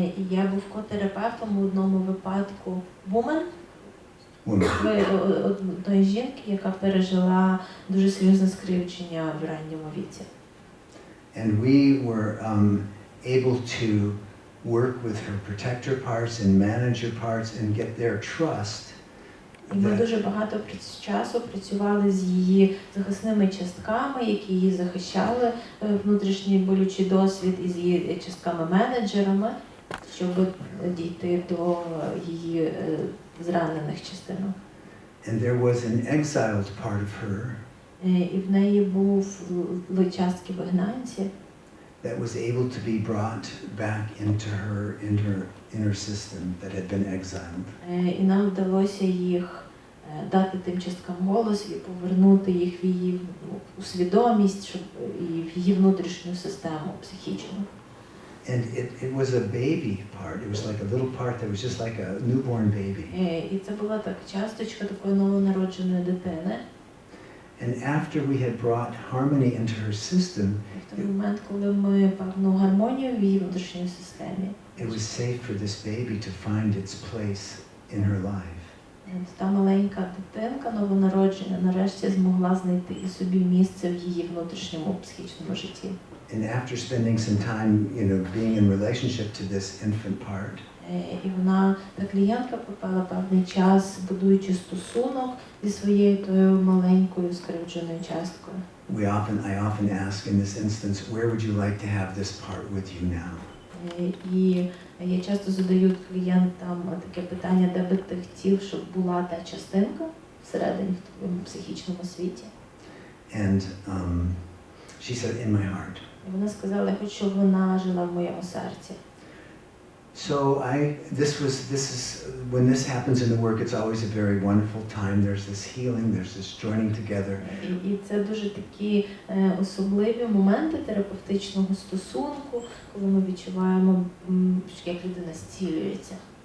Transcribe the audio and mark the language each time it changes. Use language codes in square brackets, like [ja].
[uk] Я був котерапевтом у одному випадку woman. [en] woman. [uk] Одної жінки, яка пережила дуже серйозне скривдження в ранньому віці. [en] And we were able to work with her protector parts and manage her parts and get their trust. [uk] І ми дуже багато часу працювали з її захисними частками, які її захищали внутрішній болючий досвід, і з її частками-менеджерами, щоб дійти до її зранених частинок. [en] And there was an exiled part of her [uk] І в неї був частки вигнанці, [en] that was able to be brought back into her inner system that had been exiled. [uk] І нам вдалося їх дати тим часткам голос і повернути їх в її свідомість, щоб і в її внутрішню систему психічну. [en] And it was a baby part. It was like a little part that was just like a newborn baby. [uk] І це була так часточка такої новонародженої дитини. [en] And after we had brought harmony into her system, [uk] В той момент, коли ми певну гармонію в її внутрішній системі, [en] it was safe for this baby to find its place in her life. [uk] та маленька дитинка новонароджена нарешті змогла знайти і собі місце в її внутрішньому психічному житті. [en] And after spending some time, being in relationship to this infant part, [uk] І вона, та клієнтка, попала певний час, будуючи стосунок зі своєю тою маленькою скривдженою часткою. [en] I often ask in this instance, where would you like to have this part with you now? [uk] І я часто задаю клієнтам таке питання, де би ти хотів, щоб була та частинка всередині в твоєму психічному світі. [en] And she said, in my heart. [uk] І вона сказала, я хочу, щоб вона жила в моєму серці. [en] So this is when this happens in the work, it's always a very wonderful time. There's this healing, there's this joining together. [uk] І це дуже такі особливі моменти терапевтичного стосунку, коли ми відчуваємо, як людина зцілюється.